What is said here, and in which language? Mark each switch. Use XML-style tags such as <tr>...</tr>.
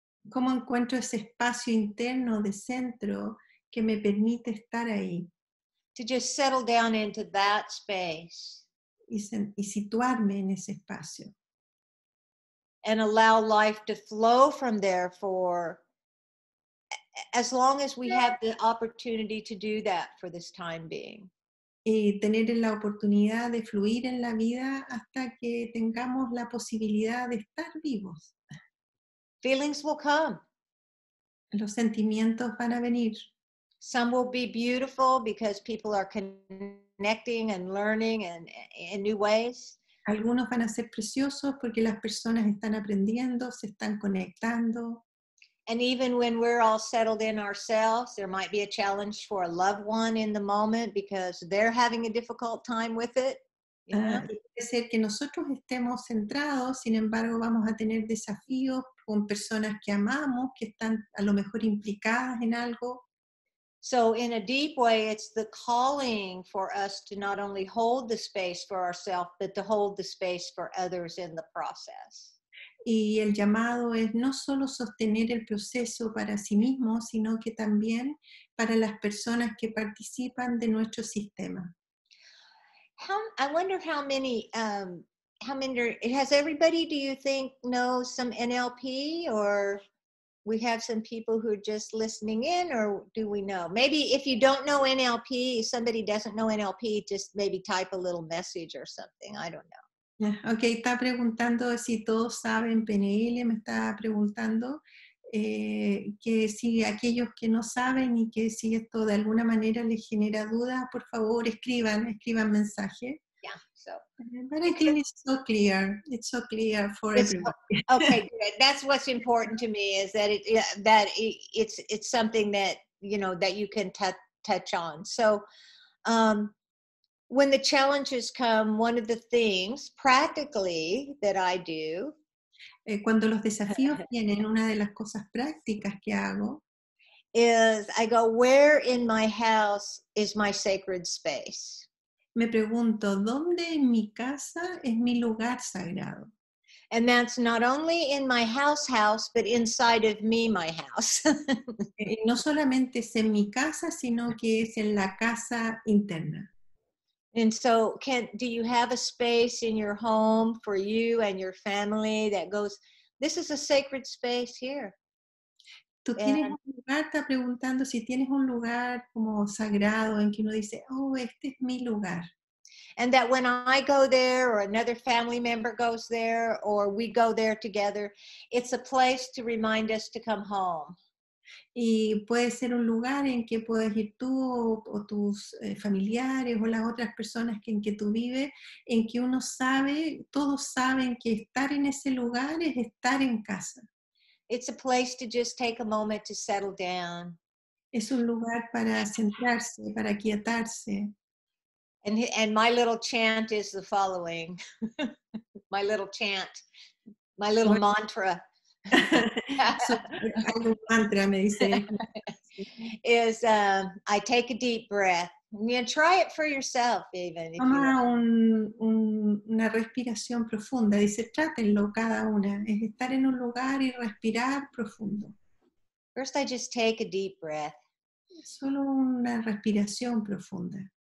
<es>¿Cómo encuentro ese espacio interno de centro que me permite estar ahí</es> <en>To just settle down into that space</en> <es>y situarme en ese espacio?</es> <en>and allow life to flow from there for as long as we have the opportunity to do that for this time being.</en> <es>Y tener la oportunidad de fluir en la vida hasta que tengamos la posibilidad de estar vivos.</es> <en>Feelings will come.</en> <es>Los sentimientos van a venir.</es> <en>Some will be beautiful because people are connecting and learning and in new ways.</en> <es>Algunos van a ser preciosos porque las personas están aprendiendo, se están conectando.</es> <en>And even when we're all settled in ourselves, there might be a challenge for a loved one in the moment because they're having a difficult time with it. You know?</en> <es>Y puede ser que nosotros estemos centrados, sin embargo vamos a tener desafíos con personas que amamos, que están a lo mejor implicadas en algo.</es> <en>So in a deep way, it's the calling for us to not only hold the space for ourselves, but to hold the space for others in the process.</en> <es>Y el llamado es no solo sostener el proceso para sí mismo, sino que también para las personas que participan de nuestro sistema.</es> <en>I wonder how many has everybody, do you think, knows some NLP, or we have some people who are just listening in, or do we know? Maybe if you don't know NLP, somebody doesn't know NLP, just maybe type a little message or something. I don't know.</en> <es>Ok, está preguntando si todos saben PNL, me está preguntando que si aquellos que no saben y que si esto de alguna manera les genera dudas, por favor escriban mensaje.</es> <en>Yeah, so But I think it's so clear for it's everybody. okay, good. That's what's important to me, is that it's something that, you know, that you can touch on. So when the challenges come, one of the things practically that I do</en> <es>Cuando los desafíos vienen, una de las cosas prácticas que hago</es> <en>is I go, where in my house is my sacred space?</en> <es>me pregunto, ¿dónde en mi casa es mi lugar sagrado?</es> <en>And that's not only in my house, but inside of me, my house.</en> <es>No solamente es en mi casa, sino que es en la casa interna.</es> <en>And so do you have a space in your home for you and your family that goes, this is a sacred space here?</en> <es>¿Tú tienes un lugar? Está preguntando si tienes un lugar como sagrado en que uno dice, oh, este es mi lugar.</es> <en>And that when I go there, or another family member goes there, or we go there together, it's a place to remind us to come home.</en> <es>Y puede ser un lugar en que puedes ir tú o tus familiares o las otras personas en que tú vives, en que uno sabe, todos saben que estar en ese lugar es estar en casa.</es> <en>It's a place to just take a moment to settle down.</en> <es>Es un lugar para centrarse, para quietarse.</es> <en>And my little chant is the following. My little chant, my little mantra.</en> <es>Algo mantra, me dice.</es> <en>Is I take a deep breath. You try it for yourself, even if you</en> <es>Toma</es> <en>want.</en> <es>una respiración profunda. Dice, trátenlo cada una. Es estar en un lugar y respirar profundo.</es> <en>First, I just take a deep breath.</en> <es>Solo una respiración profunda.</es>